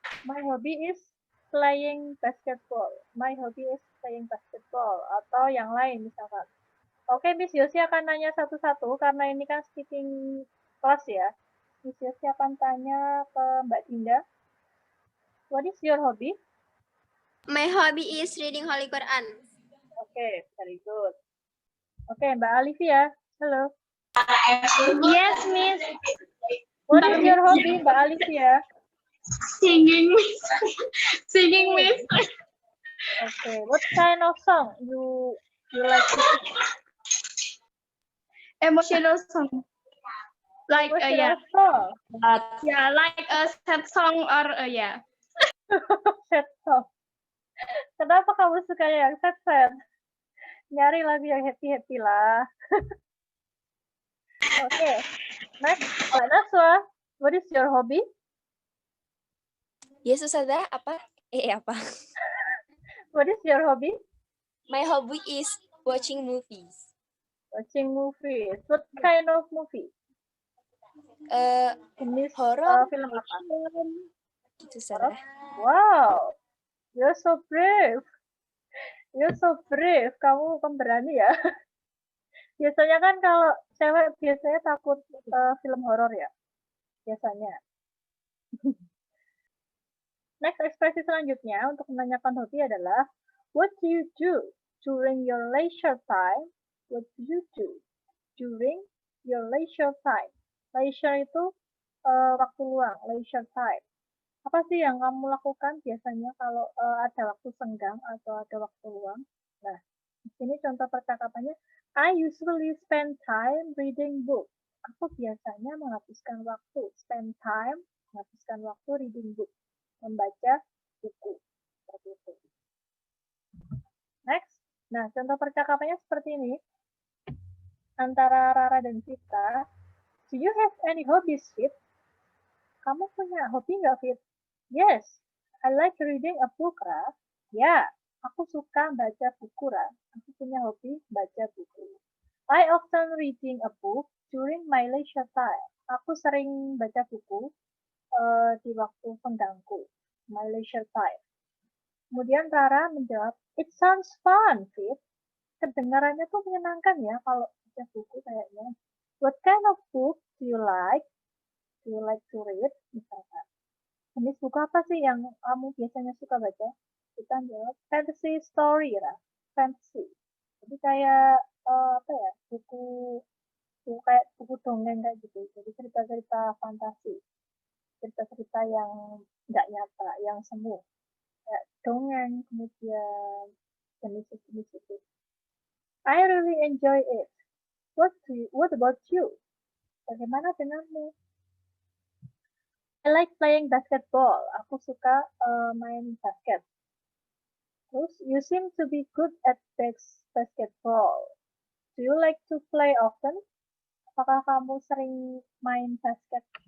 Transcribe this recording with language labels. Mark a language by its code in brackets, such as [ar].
[en] My hobby is playing basketball. My hobby is playing basketball. [id] Atau yang lain misalkan. Oke, Miss Yosi akan nanya satu-satu karena ini kan speaking class ya. Miss Yosi akan tanya ke Mbak Dinda. [en] What is your hobby? My hobby is reading Holy Quran. Oke, very good. Oke, Mbak Alivia. Halo. Yes, Miss. What is your hobby, Mbak Alivia? Singing, Miss. Singing, Miss. Okay, what kind of song you like to sing? Emotional song. Like Emotional song. yeah, like a sad song or yeah. Sad song. [id] Kenapa kamu suka yang sad? Nyari lagu yang happy lah. [en] Oke, next, Mbak Naswa. What is your hobby? [id] Yes, Ustazah, apa? Apa? [en] What is your hobby? My hobby is watching movies. Watching movies. What kind of movie? [id] Jenis [en] Horror, [id] film apa? Gitu, Ustazah. [en] Wow, you're so brave. You're so brave. [id] Kamu pemberani ya. Biasanya kan kalau cewek biasanya takut film horor ya. Biasanya. Next ekspresi selanjutnya untuk menanyakan hobi adalah [en] what do you do during your leisure time? What do you do during your leisure time? [id] Leisure itu waktu luang, leisure time. Apa sih yang kamu lakukan biasanya kalau ada waktu senggang atau ada waktu luang? Nah, di sini contoh percakapannya, [en] I usually spend time reading book. [id] Aku biasanya menghabiskan waktu, spend time, menghabiskan waktu [en] reading book, [id] membaca buku. Seperti itu. Next. Nah, contoh percakapannya seperti ini. Antara Rara dan Vita. [en] Do you have any hobbies, Fit? [id] Kamu punya hobi nggak, Fit? [en] Yes, I like reading a book, Ra. [id] Ya, aku suka baca buku, Ra. Aku punya hobi baca buku. [en] I often reading a book during my leisure time. [id] Aku sering baca buku di waktu senggangku, [en] my leisure time. [id] Kemudian Rara menjawab, [en] it sounds fun, Fit. [id] Kedengarannya tuh menyenangkan ya kalau baca buku kayaknya. [en] What kind of book do you like? Do you like to read? Misalkan. [id] Jenis buku apa sih yang kamu biasanya suka baca? Kita jawab fantasy story ya, fantasy. Jadi kayak apa ya, buku kayak buku dongeng kayak gitu. Jadi cerita-cerita fantasi, cerita-cerita yang nggak nyata, yang semu. Kayak dongeng, kemudian jenis itu. [en] I really enjoy it. What about you? [id] Bagaimana denganmu? [en] I like playing basketball. [id] Aku suka main basket. [en] Terus, you seem to be good at basketball. Do you like to play often? [id] Apakah kamu sering main basket?